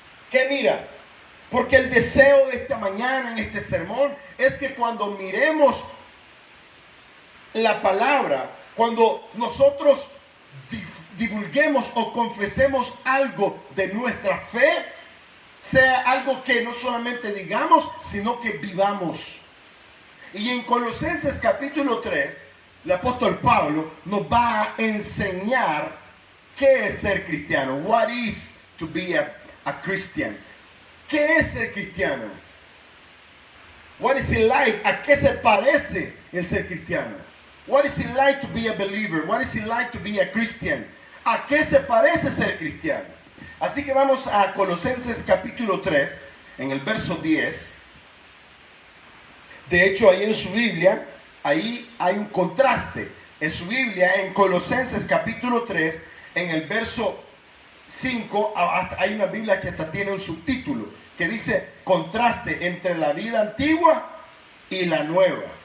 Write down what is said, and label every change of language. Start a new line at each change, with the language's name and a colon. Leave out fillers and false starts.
Spanish: ¿Qué mira? Porque el deseo de esta mañana, en este sermón, es que cuando miremos la palabra, cuando nosotros divulguemos o confesemos algo de nuestra fe, sea algo que no solamente digamos, sino que vivamos. Y en Colosenses capítulo 3, el apóstol Pablo nos va a enseñar qué es ser cristiano.
English: What is to be a Christian?
Spanish: ¿Qué es ser cristiano?
English: What is it like?
Spanish: ¿A qué se parece el ser cristiano?
English: What is it like to be a believer? What is it like to be a Christian?
Spanish: ¿A qué se parece ser cristiano? Así que vamos a Colosenses capítulo 3, en el verso 10. De hecho, ahí en su Biblia, ahí hay un contraste. En su Biblia, en Colosenses capítulo 3, en el verso 5, hay una Biblia que hasta tiene un subtítulo que dice contraste entre la vida antigua y la nueva.